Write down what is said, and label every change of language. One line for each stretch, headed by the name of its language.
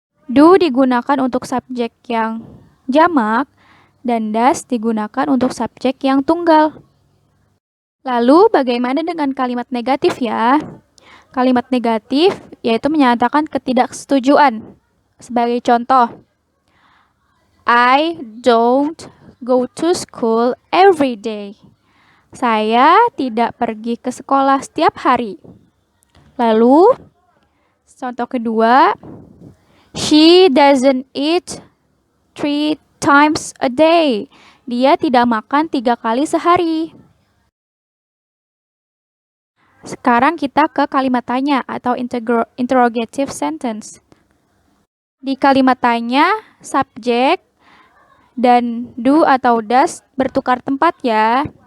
Indonesian: Do digunakan untuk subjek yang jamak dan does digunakan untuk subjek yang tunggal. Lalu bagaimana dengan kalimat negatif ya? Kalimat negatif yaitu menyatakan ketidaksetujuan. Sebagai contoh,
English: I don't go to school every day.
Indonesian: Saya tidak pergi ke sekolah setiap hari. Lalu, contoh kedua,
English: she doesn't eat 3 times a day.
Indonesian: Dia tidak makan 3 kali sehari. Sekarang kita ke kalimat tanya atau interrogative sentence. Di kalimat tanya, subjek dan do atau does bertukar tempat ya.